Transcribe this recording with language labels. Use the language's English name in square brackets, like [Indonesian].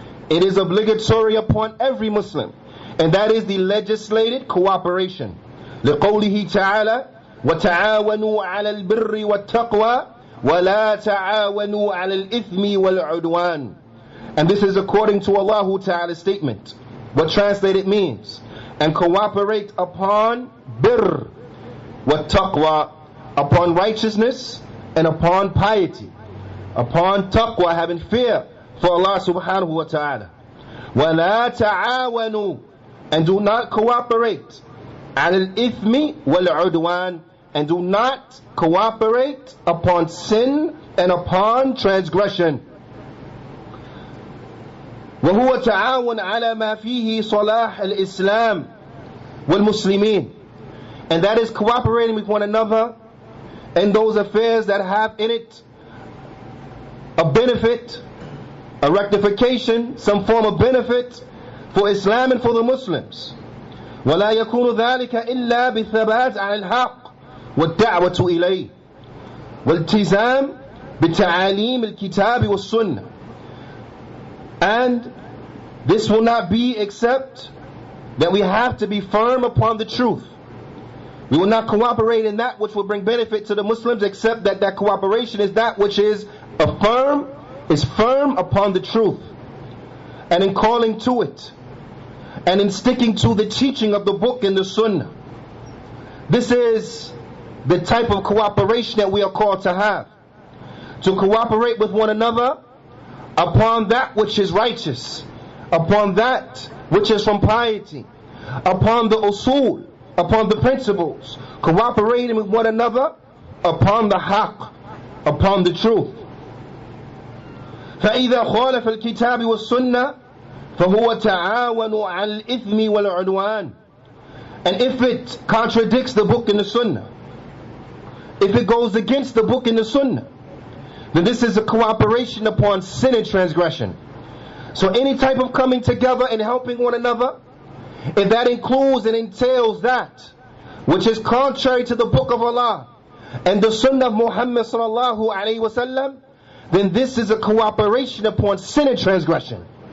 [English] It is obligatory upon every Muslim, and that is the legislated cooperation. [Arabic] لقوله تعالى: وتعاونوا على البر والتقوى ولا تعاونوا على الإثم والعدوان. [English] And this is according to Allah Ta'ala's statement. What translated means: and cooperate upon birr wa taqwa, upon righteousness and upon piety, upon taqwa, having fear for Allah subhanahu wa ta'ala. [Arabic] وَلَا تَعَاوَنُوا, [English] and do not cooperate, [Arabic] عَلَى الْإِثْمِ وَالْعُدْوَانِ, [English] and do not cooperate upon sin and upon transgression. [Arabic] وهو تعاون على ما فيه صلاح الإسلام والمسلمين, [English] and that is cooperating with one another in those affairs that have in it a benefit, a rectification, some form of benefit for Islam and for the Muslims. [Arabic] ولا يكون ذلك إلا بالثبات على الحق والدعوة إليه والالتزام بتعاليم الكتاب والسنة. [English] And this will not be except that we have to be firm upon the truth, We will not cooperate in that which will bring benefit to the Muslims, except that that cooperation is that which is firm upon the truth, and in calling to it, and in sticking to the teaching of the book and the Sunnah. This is the type of cooperation that we are called to have. To cooperate with one another upon that which is righteous, upon that which is from piety, upon the usul, upon the principles, cooperating with one another upon the haqq, upon the truth. [Arabic] فإذا خالف الكتاب والسنة فهو تعاون على الإثم والعدوان. [English] And if it contradicts the book and the sunnah, if it goes against the book and the sunnah, then this is a cooperation upon sin and transgression. So any type of coming together and helping one another, if that includes and entails that which is contrary to the book of Allah and the sunnah of Muhammad sallallahu alaihi wasallam, then this is a cooperation upon sin and transgression.